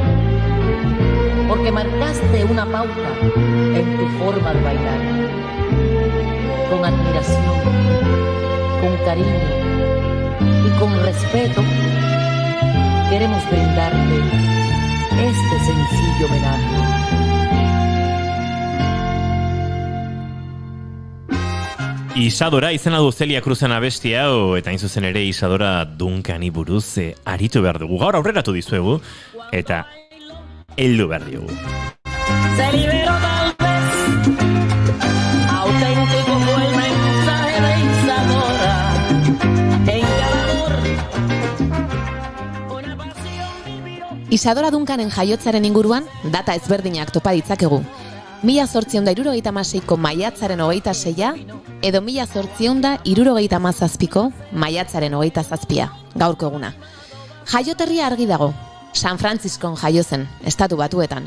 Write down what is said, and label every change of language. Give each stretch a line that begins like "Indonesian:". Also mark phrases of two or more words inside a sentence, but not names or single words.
Spanish: porque marcaste una pauta en tu forma de bailar, con admiración, con cariño y con respeto, queremos brindarte este sencillo homenaje.
Basque: Isadora izena du Celia Cruzen abesti hau, eta hain zuzen ere Isadora Duncani buruz aritu behar dugu. Gaur aurreratu dizuegu, eta heldu behar diogu.
Spanish: Se liberó tal vez, auténtico fue el mensaje de Isadora. En cada amor, una pasión vivió.
Basque: Isadora Duncanen jaiotzaren inguruan, data ezberdinak topa ditzakegu. 1876ko maiatzaren 26a, edo 1877ko maiatzaren 27a, gaurko eguna. Jaioterria argi dago, San Franciscon jaio zen, Estatu Batuetan.